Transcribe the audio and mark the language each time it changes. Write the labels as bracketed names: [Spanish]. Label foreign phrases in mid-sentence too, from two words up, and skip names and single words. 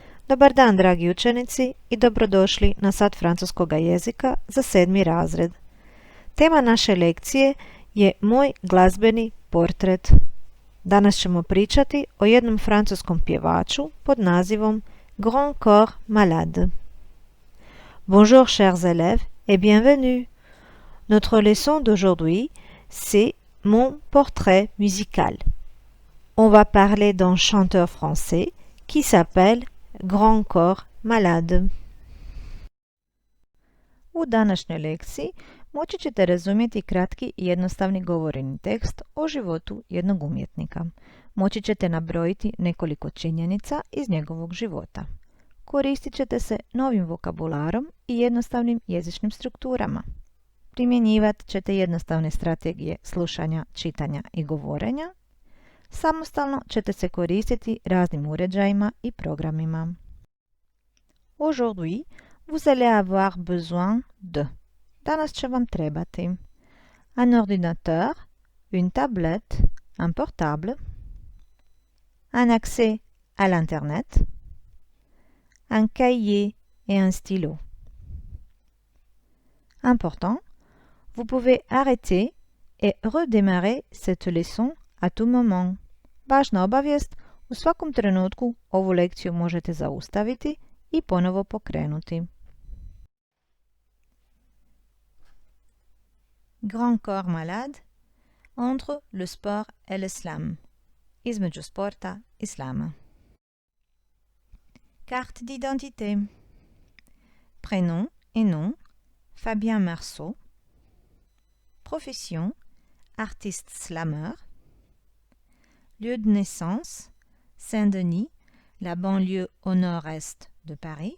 [Croatian] Dobar dan, dragi učenici, i dobrodošli na sat francuskoga jezika za 7. razred. Tema naše lekcije je moj glazbeni portret. Danas ćemo pričati o jednom francuskom pjevaču pod nazivom Grand Corps Malade. [French] Bonjour chers élèves et bienvenue. Notre leçon d'aujourd'hui, c'est mon portrait musical. On va parler d'un chanteur français qui s'appelle Grand Corps Malade. [Croatian] U današnjoj lekciji moći ćete razumjeti kratki i jednostavni govoreni tekst o životu jednog umjetnika. Moći ćete nabrojiti nekoliko činjenica iz njegovog života. Koristit ćete se novim vokabularom i jednostavnim jezičnim strukturama. Primjenjivat ćete jednostavne strategije slušanja, čitanja i govorenja. Samostalno ćete se koristiti raznim uređajima i programima. [French] Aujourd'hui, vous allez avoir besoin de. [Croatian] Danas će vam trebati [French] un ordinateur, une tablette, un portable, un accès à l'internet, un cahier et un stylo. Important, vous pouvez arrêter et redémarrer cette leçon à tout moment. [Croatian] Važna obavijest, u svakom trenutku ovu lekciju možete zaustaviti i ponovo pokrenuti. [French] Grand Corps Malade, entre le sport et l'islam. [Croatian] Između sporta i islama. [French] Carte d'identité. Prénom et nom, Fabien Marceau. Profession, artiste slameur. Lieu de naissance, Saint-Denis, la banlieue au nord-est de Paris.